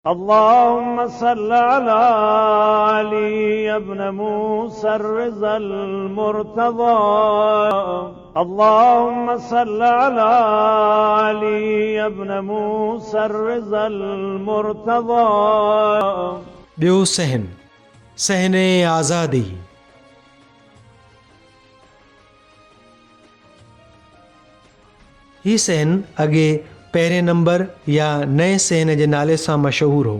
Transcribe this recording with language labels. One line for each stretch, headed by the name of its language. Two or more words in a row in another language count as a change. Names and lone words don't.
Arabic: اللهم صل على علي بن موسى الرضا المرتضى. اللهم صل على علي بن موسى الرضا المرتضى.
Sindhi: ॿियो सहन आज़ादी। ही सहन अॻे पहिरें नंबर या नए सहन जे नाले सां मशहूरु हो।